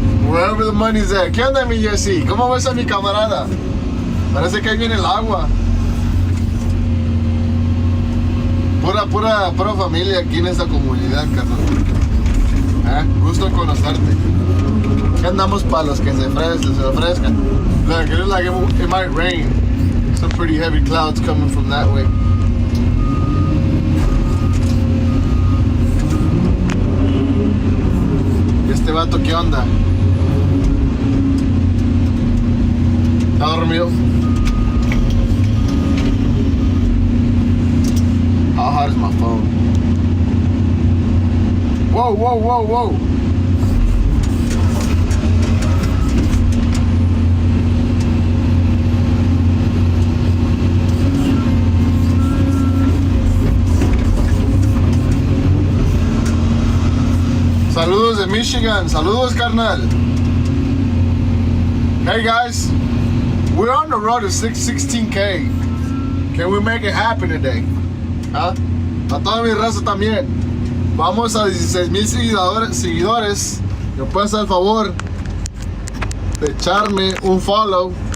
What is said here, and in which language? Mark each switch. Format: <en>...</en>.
<en>Wherever the money's at.</en> <es>¿Qué onda, mi Jesse? ¿Cómo ves a mi camarada? Parece que ahí viene el agua. Pura familia aquí en esta comunidad, carnal. Gusto en conocerte. Aquí andamos para los que se ofrezcan.</es> <en>Look, it looks like it might rain. Some pretty heavy clouds coming from that way.</en> <es>¿Y este vato qué onda? ¿Está dormido?</es> <en>How hot is my phone? Whoa, whoa, whoa, whoa.</en> <es>Saludos de Michigan. Saludos, carnal.</es> <en>Hey, guys. We're on the road to 16K. Can we make it happen today?</en> <es>¿Ah? A toda mi raza también. Vamos a 16,000 seguidores. ¿Me pueden hacer el favor de echarme un follow?</es>